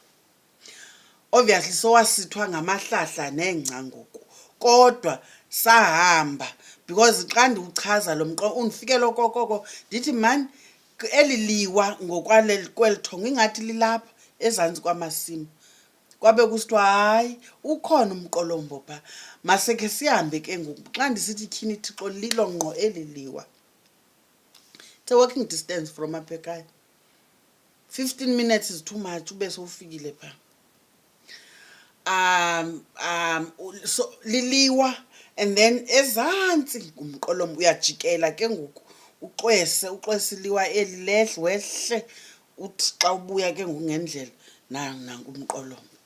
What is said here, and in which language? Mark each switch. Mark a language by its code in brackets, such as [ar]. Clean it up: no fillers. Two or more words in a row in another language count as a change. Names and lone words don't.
[xh] Obviously sowasithwa ngamahlahla nengca ngoku, kodwa sahamba because xa ndiwuchaza lo undifikele okokoko ndithi mani eli liwa kweli thongo ingathi lilapha ezantsi kwamasimi. Kwabe kusithiwa hayi ukhona umqolombo phaa, masekhe sihambe ke ngoku. Xa ndisithi tyhini Thixo lilo ngqo eli liwa. [en] It's a walking distance from [xh] apha ekhaya. [en] 15 minutes is too much [xh] ube sowufikile phaa. So liliwa, [en] and then [xh] ezantsi ngumqolomba uyajikela ke ngoku uxwese iliwa eli wehle, uthi xa ubuya ke ngoku ngendlela nangumqolomba.